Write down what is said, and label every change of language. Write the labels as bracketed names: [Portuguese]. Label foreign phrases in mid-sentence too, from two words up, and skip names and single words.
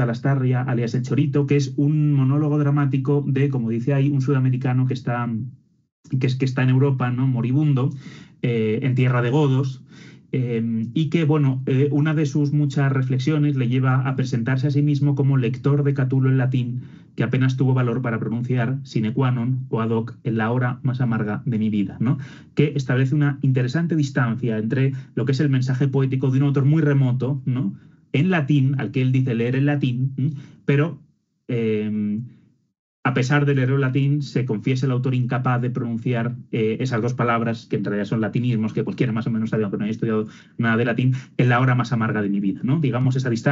[Spanish] Lastarria, alias El Chorito, que es un monólogo dramático de, como dice ahí, un sudamericano que está en Europa, ¿no? Moribundo, en tierra de godos, y que, bueno, una de sus muchas reflexiones le lleva a presentarse a sí mismo como lector de Catulo en latín, que apenas tuvo valor para pronunciar [Latin] sine qua non [Spanish] o [Latin] ad hoc [Spanish] en la hora más amarga de mi vida, ¿no? Que establece una interesante distancia entre lo que es el mensaje poético de un autor muy remoto, ¿no? En latín, al que él dice leer en latín, pero a pesar de leer el latín, se confiesa el autor incapaz de pronunciar esas dos palabras, que en realidad son latinismos, que cualquiera más o menos sabe, aunque no haya estudiado nada de latín, en la hora más amarga de mi vida, ¿no?